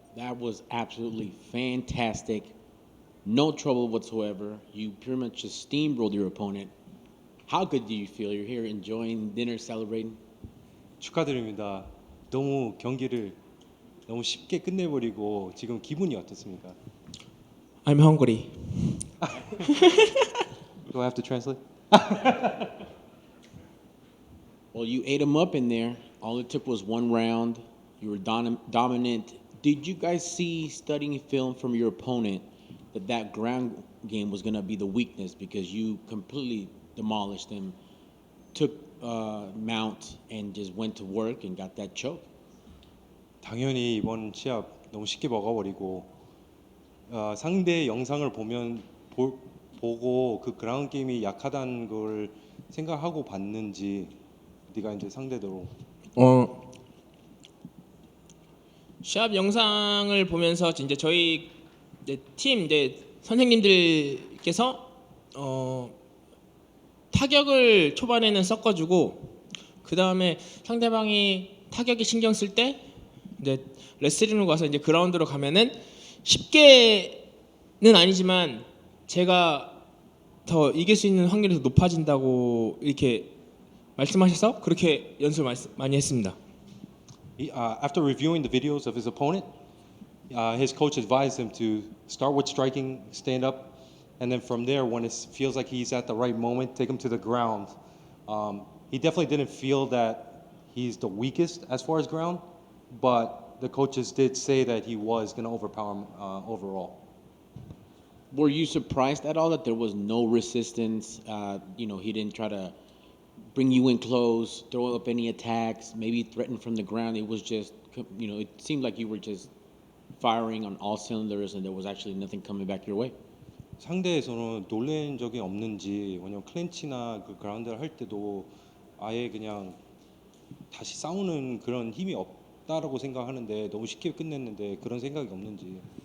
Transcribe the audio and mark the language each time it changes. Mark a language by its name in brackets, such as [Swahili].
[English] That was absolutely fantastic. No trouble whatsoever. You pretty much just steamrolled your opponent. How good do you feel? You're here enjoying dinner, celebrating. [Korean] 축하드립니다. 너무 경기를 너무 쉽게 끝내버리고 지금 기분이 어떻습니까? [English] I'm hungry. Do I have to translate? Well, you ate him up in there. All it took was one round. You were dominant. Did you guys see, studying film from your opponent, that ground game was going to be the weakness because you completely demolished him, took mount, and just went to work and got that choke? [Korean] 당연히 이번 시합 너무 쉽게 먹어버리고 상대 영상을 보고 그 그라운드 게임이 약하다는 걸 생각하고 봤는지 네가 이제 상대대로 시합 영상을 보면서 이제 저희 팀 선생님들께서 타격을 초반에는 섞어주고 그 다음에 상대방이 타격에 신경 쓸 때 이제 레슬링으로 가서 이제 그라운드로 가면은 쉽게는 아니지만 제가 더 이길 수 있는 확률이 더 높아진다고 이렇게 말씀하셔서 그렇게 연습을 많이 했습니다. [English] After reviewing the videos of his opponent, his coach advised him to start with striking, stand up, and then from there, when it feels like he's at the right moment, take him to the ground. He definitely didn't feel that he's the weakest as far as ground, but the coaches did say that he was going to overpower him overall. Were you surprised at all that there was no resistance? He didn't try to bring you in close, throw up any attacks, maybe threaten from the ground. It was just, it seemed like you were just firing on all cylinders and there was actually nothing coming back your way. [Korean] 상대에서는 놀란 적이 없는지, 왜냐면 클린치나 그 그라운드를 할 때도 아예 그냥 다시 싸우는 그런 힘이 없다라고 생각하는데 너무 쉽게 끝냈는데 그런 생각이 없는지.